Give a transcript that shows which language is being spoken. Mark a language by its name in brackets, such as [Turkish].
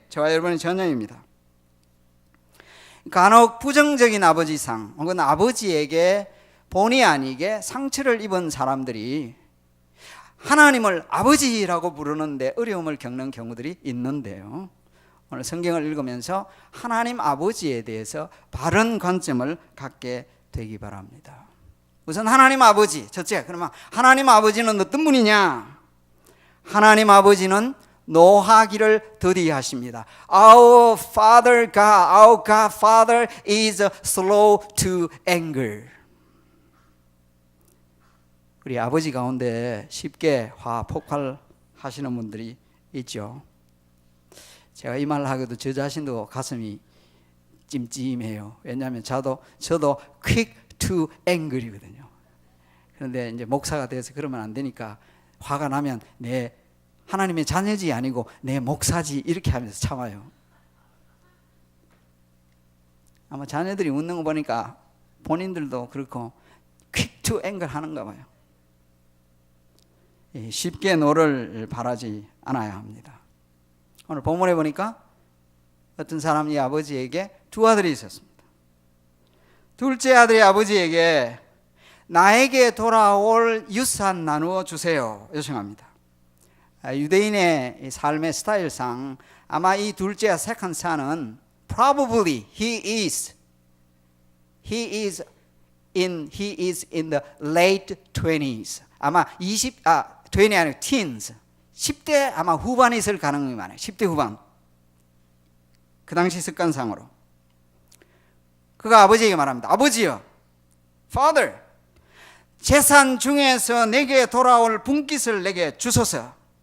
[Korean] 저와 여러분의 자녀입니다. 간혹 부정적인 아버지상 혹은 아버지에게 본의 아니게 상처를 입은 사람들이 하나님을 아버지라고 부르는데 어려움을 겪는 경우들이 있는데요, 오늘 성경을 읽으면서 하나님 아버지에 대해서 바른 관점을 갖게 되기 바랍니다. 우선 하나님 아버지, 첫째, 그러면 하나님 아버지는 어떤 분이냐? 하나님 아버지는 노하기를 더디하십니다. [English] Our Father God, our God Father is slow to anger. [Korean] 우리 아버지 가운데 쉽게 화 폭발하시는 분들이 있죠. 제가 이 말을 하고도 저 자신도 가슴이 찜찜해요. 왜냐하면 저도 [English] quick to anger [Korean] 이거든요. 그런데 이제 목사가 돼서 그러면 안 되니까 화가 나면 내 하나님의 자녀지 아니고 내 목사지 이렇게 하면서 참아요. 아마 자녀들이 웃는 거 보니까 본인들도 그렇고 [English] quick to anger [Korean] 하는가 봐요. 쉽게 노를 바라지 않아야 합니다. 오늘 본문에 보니까 어떤 사람이 아버지에게 두 아들이 있었습니다. 둘째 아들이 아버지에게 나에게 돌아올 유산 나누어 주세요 요청합니다. 유대인의 삶의 스타일상 아마 이 둘째 [English] second son은 probably he is in the late 20s. [Korean] 아마 20 아니고 teens. 10대 아마 후반에 있을 가능성이 많아요. 10대 후반. 그 당시 습관상으로. 그가 아버지에게 말합니다. 아버지요. Father. 재산 중에서 내게 돌아올 분깃을 내게 주소서.